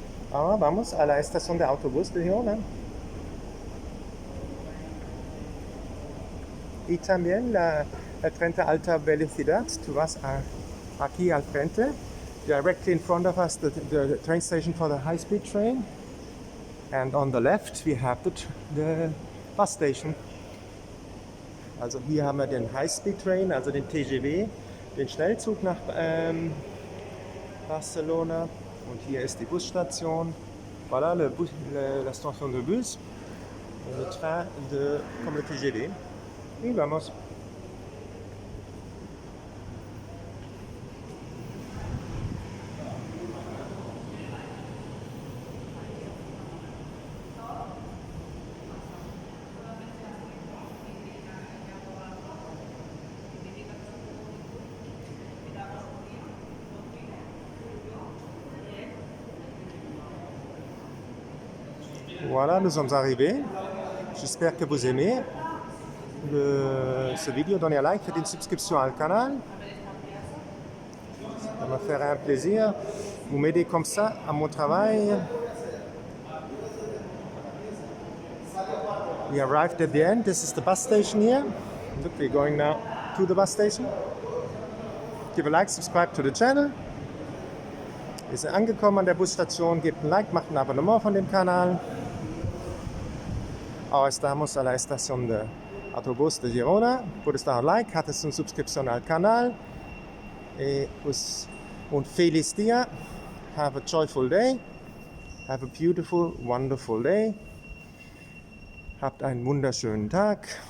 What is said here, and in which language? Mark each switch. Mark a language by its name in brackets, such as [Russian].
[Spanish] Ahora vamos a la estación de autobús de Girona. Y también el tren de alta velocidad. Tú vas aquí al frente. [English] Directly in front of us, the train station for the high-speed train. And on the left we have the bus station. [German] Also hier haben wir den High-Speed Train, also den TGV, den Schnellzug nach Barcelona. Und hier ist die Busstation. [French] Voilà la station de bus, le train comme le TGV. [Spanish] Y vamos. [French] Voilà, nous sommes arrivés. J'espère que vous aimez ce vidéo. Donnez un like, faites une subscription au canal. Ça me ferait un plaisir. Vous m'aidez comme ça à mon travail. [English] We arrived at the end. This is the bus station here. Look, we're going now to the bus station. Give a like, subscribe to the channel. [German] Wir sind angekommen an der Busstation. Gebt ein Like, macht ein Abonnement von dem Kanal. [Spanish] Ahora estamos a la estación de autobús de Girona. Puedes dar un like, haces una suscripción al canal. Y pues [German] Und [Spanish] Feliz Dia. [English] Have a joyful day. Have a beautiful, wonderful day. [German] Habt einen wunderschönen Tag.